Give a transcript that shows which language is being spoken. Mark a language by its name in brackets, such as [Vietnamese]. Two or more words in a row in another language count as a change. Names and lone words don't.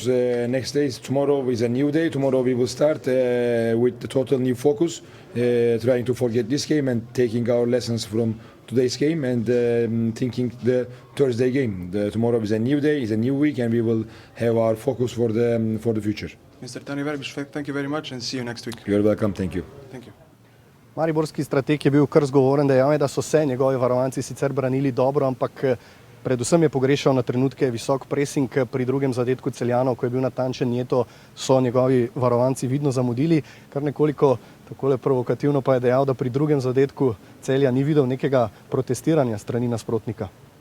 [English] Next days, tomorrow is a new day. Tomorrow we will start with the total new focus, trying to forget this game and taking our lessons from today's game and thinking the Thursday game. Tomorrow is a new day, is a new week, and we will have our focus for the future. Mr. Tani Verbič, thank you very much and see you next week. You're welcome. Thank you. Thank you. [Slovenian] Mariborski strateg je bil kar zgovoren, dejal je, da so se njegovi varovanci sicer branili dobro, ampak predvsem je pogrešal na trenutke visok pressing. Pri drugem zadetku Celjanov, ko je bil natančen Nieto, so njegovi varovanci vidno zamudili. Kar nekoliko takole provokativno pa je dejal, da pri drugem zadetku Celja ni videl nekega protestiranja strani nasprotnika.